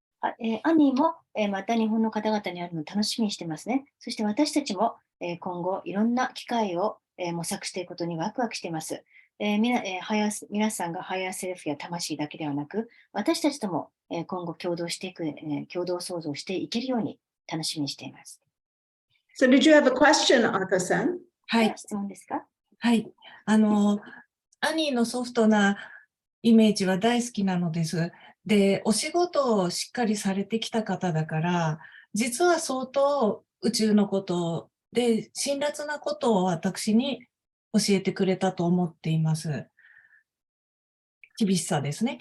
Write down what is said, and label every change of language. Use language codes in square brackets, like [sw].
[ja] アニーも、また日本の方々に会うのを楽しみにしてますね。そして私たちも、今後いろんな機会を、模索していくことにワクワクしています。皆さんがハイヤーセルフや魂だけではなく、私たちとも、今後共同していく、共同創造していけるように楽しみにしています。 [en] So did you have a question, Aka-san? [ja] はい。質問ですか？はい。アニーのソフトなイメージは大好きなのです。で、お仕事をしっかりされてきた方だから、実は相当宇宙のことで辛辣なことを私に教えてくれたと思っています。厳しさですね。